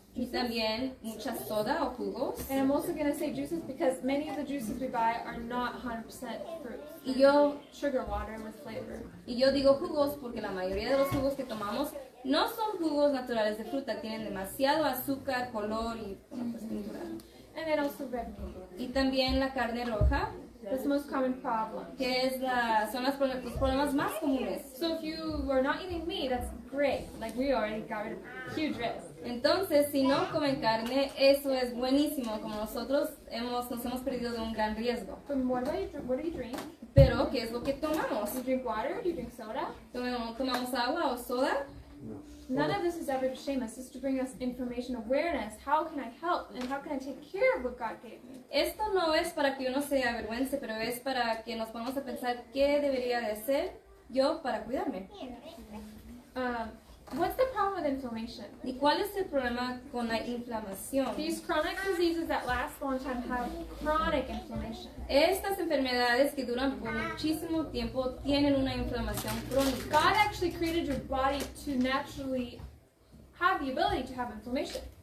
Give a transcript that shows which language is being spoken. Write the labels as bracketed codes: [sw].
[es] Y también mucha soda o jugos. [en] And I'm also going to say juices because many of the juices we buy are not 100% fruit. [es] Y yo [en] Sugar water with flavor. [es] digo jugos porque la mayoría de los jugos que tomamos no son jugos naturales de fruta, tienen demasiado azúcar, color y bueno, pues, pintura. [en] And then also red meat. [es] Y también la carne roja, [en] That's the most common problem. [es] que es son los problemas más comunes. [en] So if you are not eating meat, that's great. Like we already got rid of huge risk. [es] Entonces, si no comen carne, eso es buenísimo, como nosotros nos hemos perdido de un gran riesgo. [en] But what do you drink? [es] Pero, ¿qué es lo que tomamos? [en] Do you drink water? Do you drink soda? [es] ¿Tomamos agua o soda? [en] None of this is ever to shame us. It's to bring us information, awareness. How can I help? And how can I take care of what God gave me? [es] Esto no es para que uno se avergüence, pero es para que nos pongamos a pensar qué debería de hacer yo para cuidarme. [en] What's the problem with inflammation? [es] ¿Y cuál es el problema con la inflamación? [en] These chronic diseases that last a long time have chronic inflammation. [es] Estas enfermedades que duran por muchísimo tiempo tienen una inflamación crónica. [en] God actually created your body to naturally have the ability to have inflammation.